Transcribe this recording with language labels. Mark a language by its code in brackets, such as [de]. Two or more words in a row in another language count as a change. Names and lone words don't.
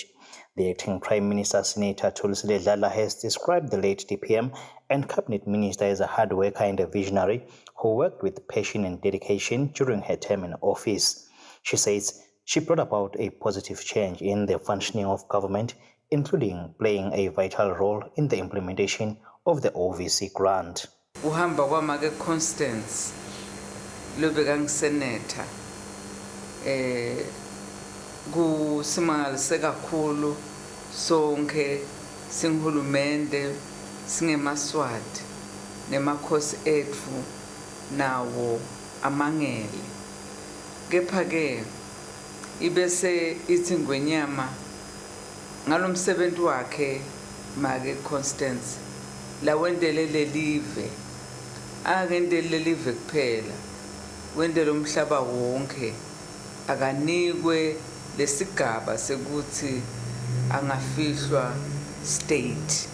[en] The acting Prime Minister, Senator Kusile, has described the late DPM and Cabinet Minister as a hard worker and a visionary who worked with passion and dedication during her term in office. She says she brought about a positive change in the functioning of government, including playing a vital role in the implementation of the OVC grant. [ss] Uhamba kwamake Constance lobeka Senator kusimangalise kakhulu sonke singhulumende singemaswati nemakhosi ethu nawo amangele, kepha-ke ibese ithi ngwenyama ngalo msebenzi wakhe make Constance lawendele lelive, akendele lelive kuphela, wendele umhlaba wonke, akanikwe lesigaba sekuthi angafihlwa state.